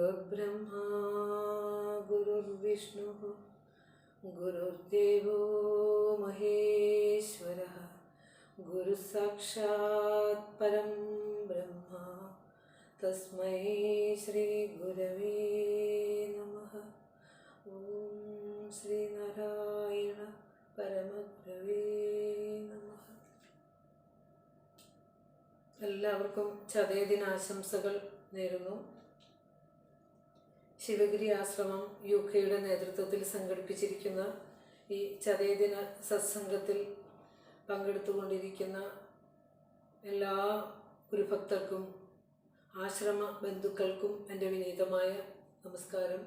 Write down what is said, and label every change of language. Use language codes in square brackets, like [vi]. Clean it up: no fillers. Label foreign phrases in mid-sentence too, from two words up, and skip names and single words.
[sa] गुरुर्ब्रह्मा गुरुर्विष्णुः गुरुर्देवो महेश्वरः गुरुसाक्षात् परं ब्रह्म तस्मै श्रीगुरवे नमः। ओम श्रीनारायण परमगुरवे नमः। [ml] എല്ലാവർക്കും ചതയദിനാശംസകൾ നേരുന്നു. ശിവഗിരി ആശ്രമം UK നേതൃത്വത്തിൽ സംഘടിപ്പിച്ചിരിക്കുന്ന ഈ ചതയദിന സത്സംഗത്തിൽ പങ്കെടുത്തുകൊണ്ടിരിക്കുന്ന എല്ലാ ഗുരുഭക്തർക്കും ആശ്രമ ബന്ധുക്കൾക്കും എൻ്റെ വിനീതമായ നമസ്കാരം.